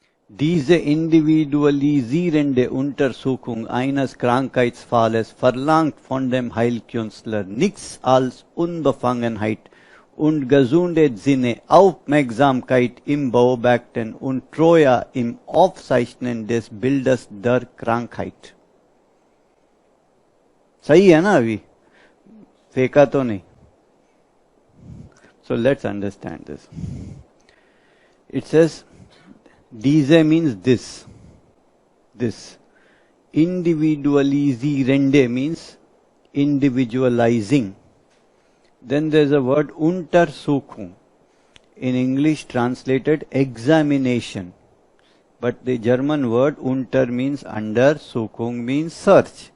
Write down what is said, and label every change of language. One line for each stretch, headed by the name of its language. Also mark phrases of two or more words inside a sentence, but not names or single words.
German: Diese individualisierende Untersuchung eines Krankheitsfalles verlangt von dem Heilkünstler nichts als Unbefangenheit und gesunde Sinne, Aufmerksamkeit im Beobachten und Treue im Aufzeichnen des Bildes der Krankheit.
Hindi: सही है ना अभी फेंका तो नहीं
English: so let's understand this. It says diese means this individualisierende means individualizing. Then there's a word Untersuchung, in English translated examination, but the German word unter means under, Suchung means search.